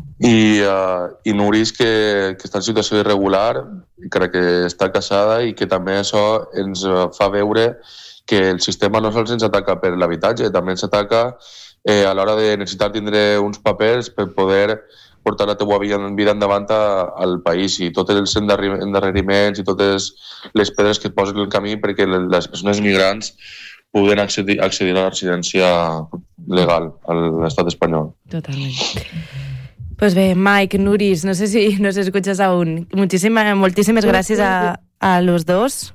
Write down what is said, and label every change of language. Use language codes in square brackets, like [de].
[ca] I Nuris que està en situació irregular, encara que està casada i que també això ens fa veure que el sistema no sols ens ataca per l'habitatge, també ens ataca a l'hora de necessitar tindre uns papers per poder portar la teua vida endavant al país i tots els endarreriments i totes les pedres que posen el camí perquè les persones migrants poden accedir a la residència legal a l'estat espanyol. Totalment. [es] Pues bé, Mike, Nuris, no sé si nos escuchas aún. [ca] Moltíssimes gràcies [es] a los dos.